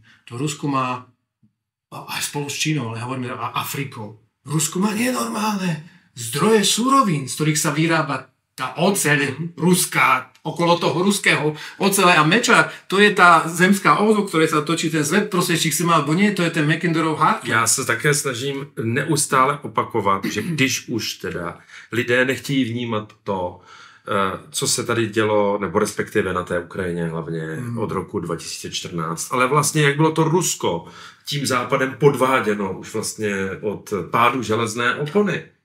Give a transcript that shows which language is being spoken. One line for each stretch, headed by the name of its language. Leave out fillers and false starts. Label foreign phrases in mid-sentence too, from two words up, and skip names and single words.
Slovak: To Rusko má, aj spolu s Čínou, ale hovoríme Afrikou, Rusko má nenormálne zdroje surovín, z ktorých sa vyrába tá oceľ ruská, okolo toho ruského ocele a meča, to je tá zemská os, o ktorej sa točí ten svet, prostě či si mal, alebo nie, to je ten Mackendorov hák.
Czech: Já se také snažím neustále opakovat, že když už teda lidé nechtějí vnímat to, co se tady dělo, nebo respektive na té Ukrajině hlavně od roku 2014, ale vlastně jak bylo to Rusko tím západem podváděno už vlastně od pádu železné opony,